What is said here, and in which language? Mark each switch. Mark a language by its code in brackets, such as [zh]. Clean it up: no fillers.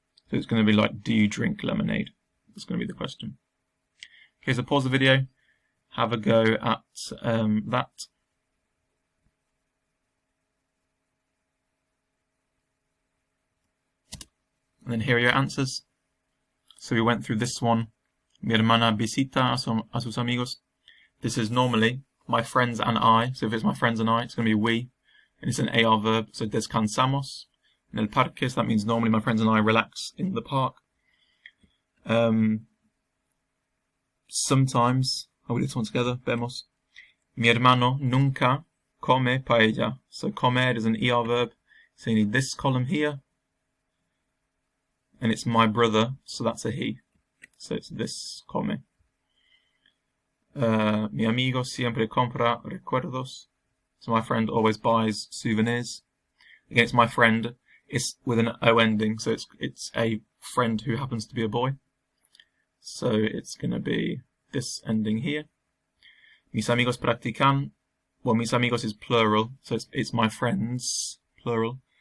[en] So it's going to be like, do you drink lemonade? That's going to be the question. Okay, so pause the video, have a go at that. And then here are your answers. So we went through this one. [es] Mi hermana visita a sus amigos. [en] This is normally my friends and I. So if it's my friends and I, it's going to be we. And it's an AR verb, so descansamos. [es] nel parque, [en] so that means normally my friends and I relax in the park. Sometimes, I will do this one together, vemos. [es] Mi hermano nunca come paella. [en] So comer is an ER verb, so you need this column here. And it's my brother, so that's a he. So it's this come. [es] Mi amigo siempre compra recuerdos. [en] So my friend always buys souvenirs. Again, it's my friend. It's with an O ending, so it's a friend who happens to be a boy. So it's going to be this ending here. [es] Mis amigos practican. [en] Well, mis amigos is plural, so it's my friends, plural.